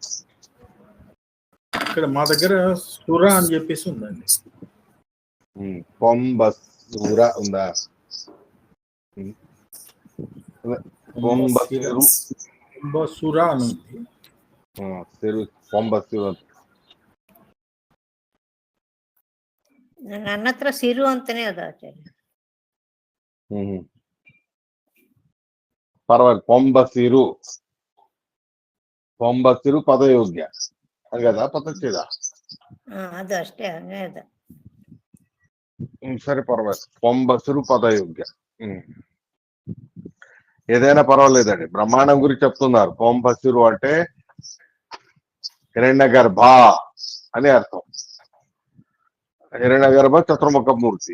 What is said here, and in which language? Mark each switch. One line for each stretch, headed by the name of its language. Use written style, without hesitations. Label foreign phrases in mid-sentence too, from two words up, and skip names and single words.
Telugu: ఇక్కడ మా దగ్గర సుర అని చెప్పేసి ఉందండి. పొంబశూర ఉందా? పొంబశిరు సుర అని ఉంది. పొంబశిరు
Kannada: ನನ್ನ ಹತ್ರ ಸಿರು ಅಂತಾನೆ ಅದ ಆಚಾರ್ಯ.
Telugu: పర్వాలేదు. పొంబశిరు పదయోగ్య అది కదా పదచ్చేదా?
Kannada: ಅದು ಅಷ್ಟೇ ಹಂಗೆ ಅದ.
Telugu: సరే పర్వాలేదు. పొంబశిరు పదయోగ్య ఏదైనా పర్వాలేదండి. బ్రహ్మాండం గురించి చెప్తున్నారు. పొంబశిరు అంటే హిరణ్య గర్భ అని అర్థం. హిరణ్య గర్భ చతుర్ముఖ మూర్తి.